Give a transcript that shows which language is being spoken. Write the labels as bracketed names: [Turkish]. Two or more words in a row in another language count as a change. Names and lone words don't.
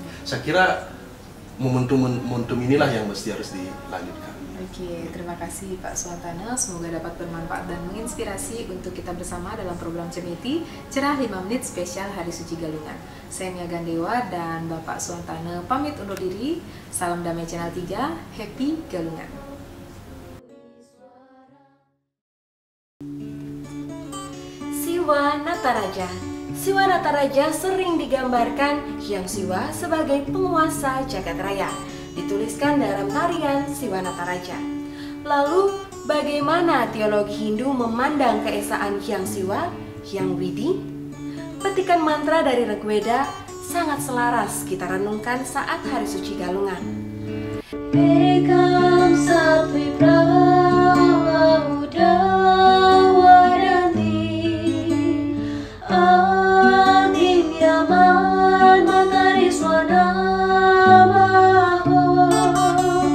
[Indonesian] Saya kira momentum inilah yang mesti harus dilanjutkan. Oke, terima kasih Pak Swantana. Semoga dapat bermanfaat dan menginspirasi untuk kita bersama dalam program Cemeti Cerah 5 Menit Spesial Hari Suci Galungan. Saya Mia Gandewa dan Bapak Swantana pamit undur diri. Salam damai Channel 3, Happy Galungan. Siwa Nataraja. Siwa Nataraja sering digambarkan Hyang Siwa sebagai penguasa jagat raya. Dituliskan dalam tarian Siwa Nataraja. Lalu, bagaimana teologi Hindu memandang keesaan Hyang Siwa, Hyang Widi? Petikan mantra dari Rigveda sangat selaras kita renungkan saat Hari Suci Galungan. [Sanskrit] Ekam Satvi Prava Udawaranti Adim Yaman Matari Swanamaho